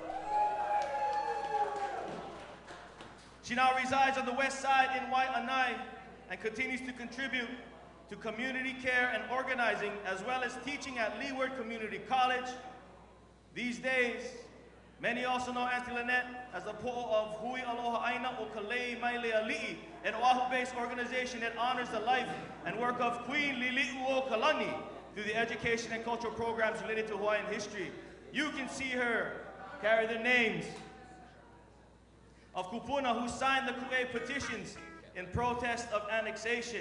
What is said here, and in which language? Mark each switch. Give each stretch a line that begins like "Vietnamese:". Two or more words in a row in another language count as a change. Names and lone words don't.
English: She now resides on the west side in Waiʻanae and continues to contribute to community care and organizing, as well as teaching at Leeward Community College. These days, many also know Auntie Lynette as the po'o of Hui Aloha Aina o Keliʻi Mele Ea, an Oahu-based organization that honors the life and work of Queen Lili'u o Kalani through the education and cultural programs related to Hawaiian history. You can see her carry the names of Kupuna, who signed the Ku'e petitions in protest of annexation.